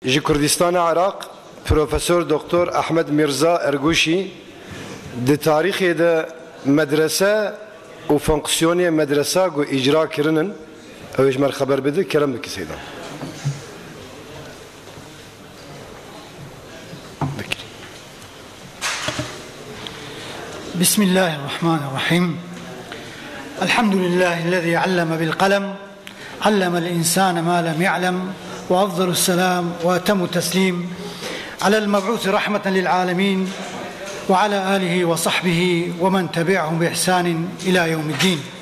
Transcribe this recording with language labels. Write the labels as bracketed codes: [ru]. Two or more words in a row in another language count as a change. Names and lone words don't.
[ku] ji Kurdistanê Iraq Profesör Doktor Ahmed Mirza Erguşi di tarîxê de medrese û fonksiyonê medresa gu icra kirinin ew ji me xeber bide kerem dike sêdan. [ar] بسم الله الرحمن الرحيم. الحمد لله الذي علم بالقلم، علم الإنسان ما لم يعلم، وأفضل السلام وأتم التسليم على المبعوث رحمة للعالمين وعلى آله وصحبه ومن تبعهم بإحسان إلى يوم الدين.